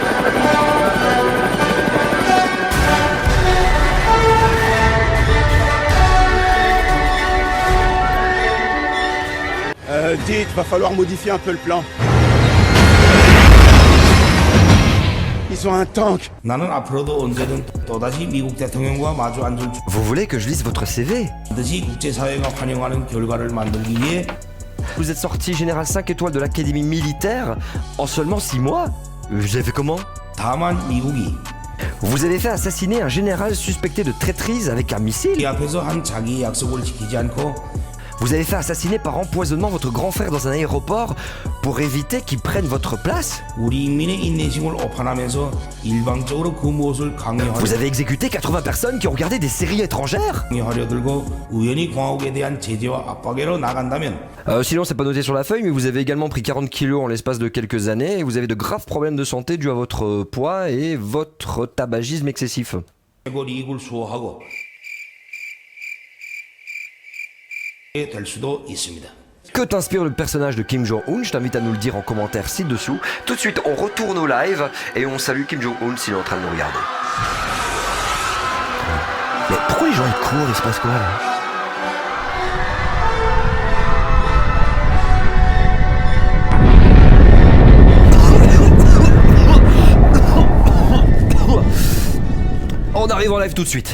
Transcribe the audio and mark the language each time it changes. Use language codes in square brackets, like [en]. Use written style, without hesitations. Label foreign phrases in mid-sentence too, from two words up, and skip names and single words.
[fr] Dites, va falloir modifier un peu le plan. Ils ont un tank. [ko] 나는 앞으로도 언제든 또다시 미국 대통령과 마주 앉을 [fr] Vous voulez que je lise votre CV? [ko] 반드시 국제사회가 환영하는 결과를 만들기 위해 [fr] Vous êtes sorti général 5 étoiles de l'académie militaire en seulement 6 mois? Vous avez fait comment? [ko] 다만 미국이 [fr] Vous avez fait assassiner un général suspecté de traîtrise avec un missile? [ko] 이 앞에서 한 자기 약속을 지키지 않고 [fr] Vous avez fait assassiner par empoisonnement votre grand frère dans un aéroport pour éviter qu'il prenne votre place? [ko] 우리 인민의 인내심을 오판하면서 일방적으로 그 무엇을 [fr] Vous avez exécuté 80 personnes qui ont regardé des séries étrangères? [ko] 강요하려 들고 우연히 공화국에 대한 제재와 압박으로 나간다면 [fr] Sinon, c'est pas noté sur la feuille, mais vous avez également pris 40 kilos en l'espace de quelques années et vous avez de graves problèmes de santé dus à votre poids et votre tabagisme excessif. [ko] 최고 이익을 수호하고 될 수도 있습니다. [fr] Que t'inspire le personnage de Kim Jong-un? Je t'invite à nous le dire en commentaire ci-dessous. Tout de suite, on retourne au live et on salue Kim Jong-un s'il est en train de nous regarder. Mais pourquoi les gens ils courent? Il se passe quoi là? On arrive en live tout de suite.